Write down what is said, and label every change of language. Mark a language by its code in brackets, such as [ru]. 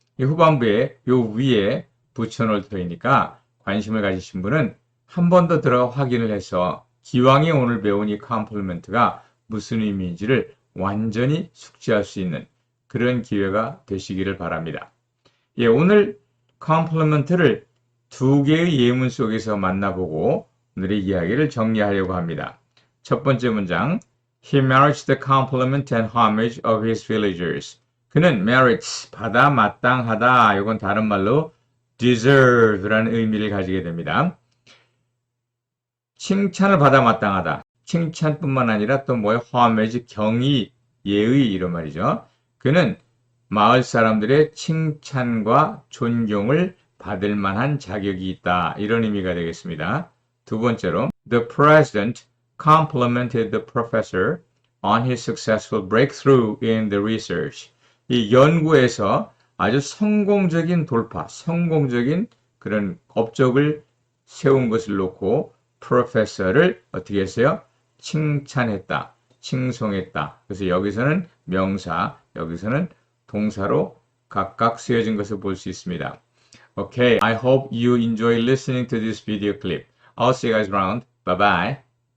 [ko] 이 후반부에 요 위에 붙여놓을 터이니까 관심을 가지신 분은 한 번 더 들어가 확인을 해서 기왕에 오늘 배운 이 compliment가 무슨 의미인지를 완전히 숙지할 수 있는 그런 기회가 되시기를 바랍니다. 예, 오늘 compliment를 두 개의 예문 속에서 만나보고 오늘의 이야기를 정리하려고 합니다. 첫 번째 문장 [en] He merits the compliment and homage of his villagers. [ko] 그는 merits, 받아 마땅하다. 이건 다른 말로 deserve라는 의미를 가지게 됩니다. 칭찬을 받아 마땅하다. 칭찬뿐만 아니라 또 뭐예요? homage, 경의, 예의 이런 말이죠. 그는 마을 사람들의 칭찬과 존경을 받을 만한 자격이 있다. 이런 의미가 되겠습니다. 두 번째로 [en] The president complimented the professor on his successful breakthrough in the research. [ko] 이 연구에서 아주 성공적인 돌파, 성공적인 그런 업적을 세운 것을 놓고 프로페서를 어떻게 했어요? 칭찬했다, 칭송했다. 그래서 여기서는 명사, 여기서는 동사로 각각 쓰여진 것을 볼 수 있습니다. [en] Okay, I hope you enjoy listening to this video clip. I'll see you guys around. Bye-bye.